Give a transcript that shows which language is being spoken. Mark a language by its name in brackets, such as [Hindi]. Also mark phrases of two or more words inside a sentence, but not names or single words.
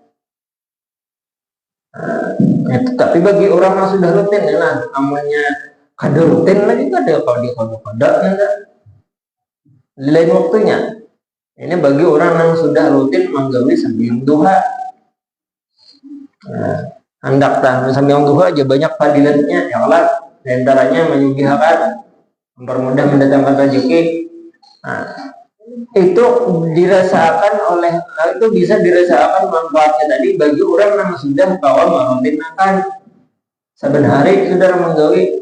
[Banjar] Tapi bagi orang yang sudah rutin ya lah, namanya kada rutin lagi kada kalau dia kodok enggak lain waktunya. Ini bagi orang yang sudah rutin menggawi sembahyang duha. [Indonesian] Hendak sembahyang duha aja banyak fadilatnya [Arabic] يا الله, [Banjar] diantaranya menyugihakan, mempermudah mendatangkan rezeki. Nah, itu bisa dirasakan manfaatnya tadi bagi orang yang sudah kawan merutinkan saben hari sudah menggawi.